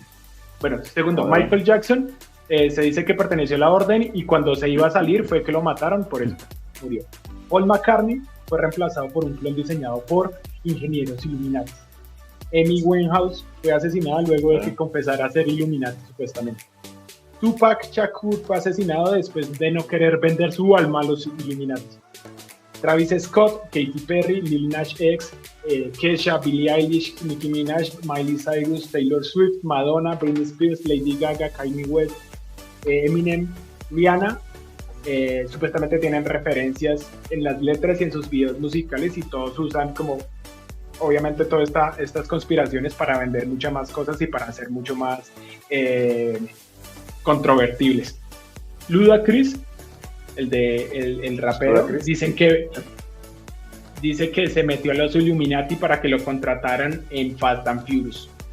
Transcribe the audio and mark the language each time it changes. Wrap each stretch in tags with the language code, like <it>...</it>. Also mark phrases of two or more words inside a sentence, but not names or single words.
<es>Bueno, segundo, Michael Jackson se dice que perteneció a la orden y cuando se iba a salir fue que lo mataron, por eso murió. Paul McCartney fue reemplazado por un clon diseñado por ingenieros Illuminati. Amy Winehouse fue asesinada luego de que confesara ser Illuminati, supuestamente. Tupac Shakur fue asesinado después de no querer vender su alma a los Illuminati. Travis Scott, Katy Perry, Lil Nas X, Kesha, Billie Eilish, Nicki Minaj, Miley Cyrus, Taylor Swift, Madonna, Britney Spears, Lady Gaga, Kanye West, Eminem, Rihanna, supuestamente tienen referencias en las letras y en sus videos musicales y todos usan como, obviamente, todas estas conspiraciones para vender muchas más cosas y para hacer mucho más controvertibles. Ludacris, el rapero, dicen que dice que se metió a los Illuminati para que lo contrataran en Fast and Furious.</es>